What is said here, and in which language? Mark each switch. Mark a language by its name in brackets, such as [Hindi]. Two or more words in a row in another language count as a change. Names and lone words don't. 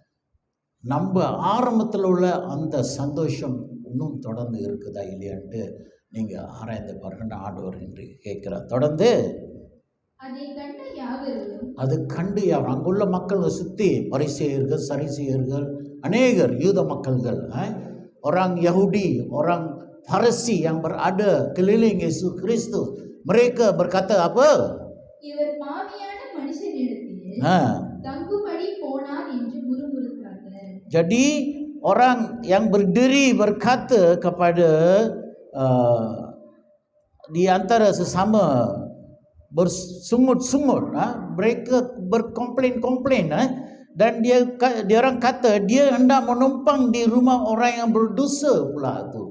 [Tamil] நம்ம ஆரம்பத்தில் உள்ள அந்த சந்தோஷம் இன்னும் தொடர்ந்து இருக்குதா இல்லையான்ட்டு நீங்கள் ஆராய்ந்து பாருங்க. ஆண்டவர் இன்றைக்கு கேட்குறார். தொடர்ந்து அது கண்டு அங்குள்ள மக்கள் சுற்றி பரிசேயர்கள், சரிசேயர்கள், அநேகர் யூத மக்கள்கள், [Malay] orang Yahudi, orang Farisi yang berada keliling Yesus Kristus, mereka berkata apa? [Tamil] இவர் பாவியான மனுஷனிடத்தில் தங்கும்படி போனார் என்று முறுமுறுத்தார்கள். [Malay] Jadi orang yang berdiri berkata kepada di antara sesama bersungut-sungut, mereka berkomplain-komplain, dan dia orang kata dia hendak menumpang di rumah orang yang berdosa pula tu.